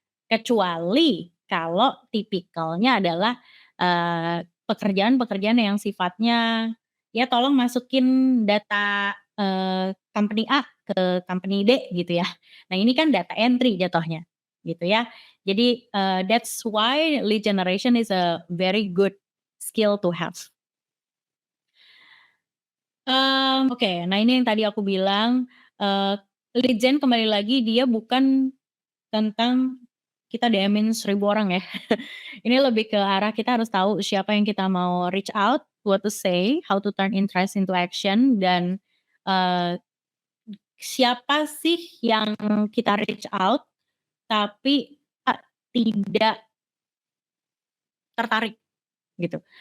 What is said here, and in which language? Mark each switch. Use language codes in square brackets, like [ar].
[id] Kecuali kalau tipikalnya adalah, pekerjaan-pekerjaan yang sifatnya, ya tolong masukin data company A ke company D gitu ya. Nah ini kan data entry jatuhnya gitu ya. [en] Jadi, that's why lead generation is a very good skill to have. [id] Oke, nah ini yang tadi aku bilang, lead gen kembali lagi dia bukan tentang kita DM-in 1.000 orang ya. Ini lebih ke arah kita harus tahu siapa yang kita mau reach out, [en] what to say, how to turn interest into action, [id] dan, eee, siapa sih yang kita reach out tapi, tidak tertarik gitu.